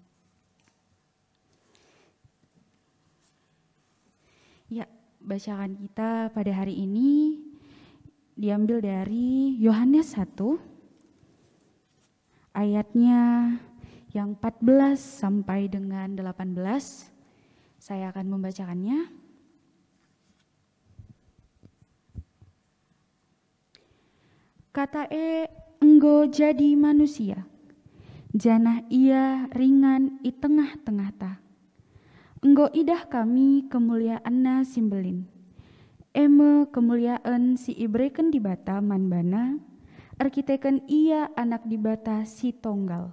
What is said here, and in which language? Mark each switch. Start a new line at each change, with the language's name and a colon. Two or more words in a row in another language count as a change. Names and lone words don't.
Indonesian: Ya, bacaan kita pada hari ini diambil dari Yohanes 1, ayatnya yang 14 sampai dengan 18. Saya akan membacakannya.
Batak Karo: Kata enggo jadi manusia, janah ia ringan i tengah-tengah ta. Enggo idah kami kemuliaan simbelin. Eme kemuliaan si ibreken di bata manbana, arkiteken ia anak di bata si tonggal.